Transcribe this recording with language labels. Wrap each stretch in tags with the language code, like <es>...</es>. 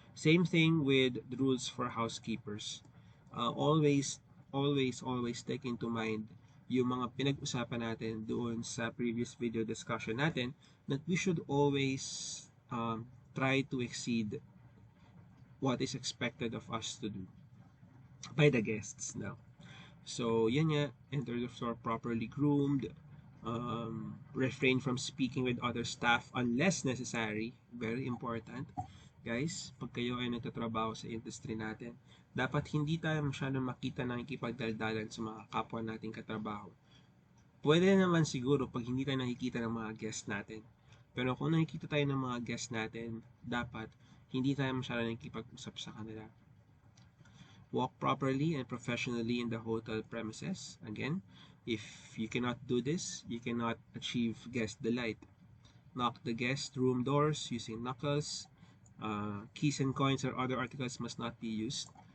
<en>Same thing with the rules for housekeepers. Always take into mind</en> <tl>yung mga pinag-usapan natin doon sa</tl> <en>previous video discussion natin, that we should always try to exceed what is expected of us to do by the guests now. So,</en> <tl>yan nga,</tl> <en>enter the floor properly groomed, refrain from speaking with other staff unless necessary, very important.</en> <tl>Guys, pag kayo ay nagtatrabaho sa industry natin, dapat hindi tayo masyadong makita ng ikipagdaldalan sa mga kapwa nating katrabaho. Pwede naman siguro pag hindi tayo nakikita ng mga guest natin. Pero kung nakikita tayo ng mga guest natin, dapat hindi tayo masyadong nakikipag-usap sa kanila.</tl> <en>Walk properly and professionally in the hotel premises. Again, if you cannot do this, you cannot achieve guest delight. Knock the guest room doors using knuckles. Keys and coins or other articles must not be used.</en>